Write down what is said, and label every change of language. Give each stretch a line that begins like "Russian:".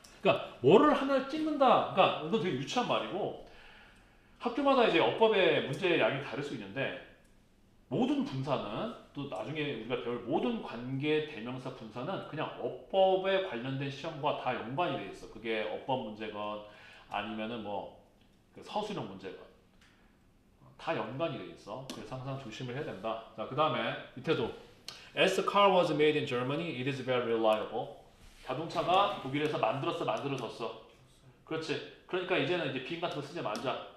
Korean: 그러니까 뭐를 하나 찍는다. 그러니까 이거 되게 유치한 말이고 학교마다 이제 어법의 문제 양이 다를 수 있는데 모든 분사는 또 나중에 우리가 배울 모든 관계 대명사 분사는 그냥 어법에 관련된 시험과 다 연관이 돼 있어. 그게 어법 문제건 아니면은 뭐 서술형 문제건 다 연관이 돼 있어. 그래서 항상 조심을 해야 된다. 자, 그 다음에 밑에도
English: As the car was made in Germany, it is very reliable.
Korean: 자동차가 독일에서 만들어졌어. 그렇지. 그러니까 이제는 이제 비행 같은 거 쓰지 말자.